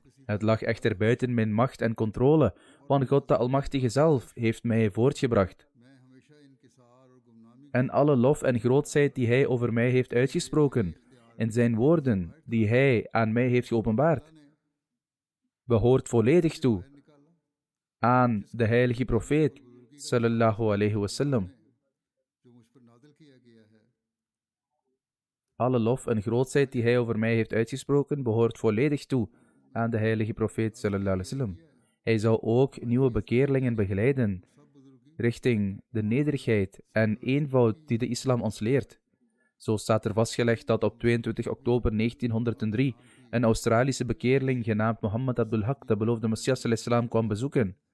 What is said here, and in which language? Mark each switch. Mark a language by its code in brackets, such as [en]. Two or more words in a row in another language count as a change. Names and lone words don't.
[nl] Het lag echter buiten mijn macht en controle, want God de Almachtige zelf heeft mij voortgebracht. en alle lof en grootheid die hij over mij heeft uitgesproken, in zijn woorden die hij aan mij heeft geopenbaard, behoort volledig toe aan de heilige profeet, [ar] صلى الله عليه وسلم. [nl] Alle lof en grootheid die hij over mij heeft uitgesproken, behoort volledig toe aan de heilige profeet, [ar] صلى الله عليه وسلم. [nl] Hij zou ook nieuwe bekeerlingen begeleiden richting de nederigheid en eenvoud die de islam ons leert. Zo staat er vastgelegd dat op 22 oktober 1903 een Australische bekeerling genaamd Muhammad Abdul Haq de beloofde Messias al-Islam kwam bezoeken.